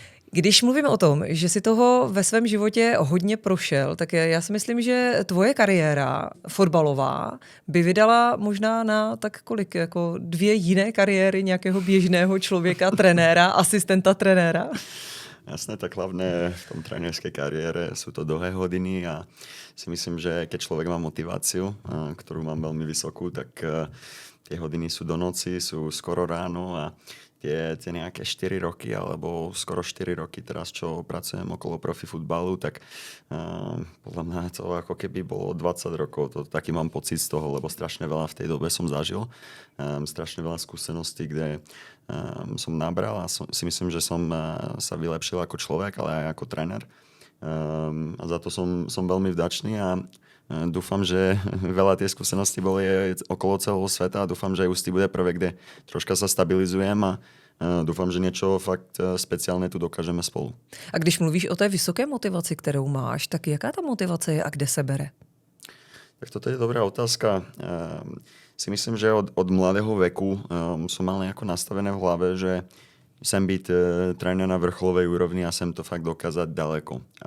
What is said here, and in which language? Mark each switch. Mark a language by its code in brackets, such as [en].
[cs] Když mluvíme o tom, že si toho ve svém životě hodně prošel, tak já si myslím, že tvoje kariéra fotbalová by vydala možná na tak kolik, jako 2 jiné kariéry nějakého běžného člověka, trenéra, asistenta trenéra? [sk] Jasné, tak hlavne v tom trénerskej kariére sú to dlhé hodiny a si myslím, že keď človek má motiváciu, ktorú mám veľmi vysokú, tak tie hodiny sú do noci, sú skoro ráno a tie nejaké 4 roky alebo skoro 4 roky teraz, čo pracujem okolo profi futbalu, tak podľa mňa to ako keby bolo 20 rokov. To taký mám pocit z toho, lebo strašne veľa v tej dobe som zažil. Strašne veľa skúseností, kde som nabral a si myslím, že som sa vylepšil ako človek, ale aj ako tréner. A za to som veľmi vďačný a dúfam, že veľa tie skúsenosti boli okolo celého sveta a dúfam, že aj Ústí bude prvé, kde troška sa stabilizujem a dúfam, že niečo fakt speciálne tu dokážeme spolu. [cs] A když mluvíš o té vysoké motivaci, kterou máš, tak jaká ta motivace je a kde se bere? [sk] Tak toto je dobrá otázka. Si myslím, že od mladého veku som mal nejako nastavené v hlave, že sem byť tréner na vrcholovej úrovni a sem to fakt dokázať ďaleko.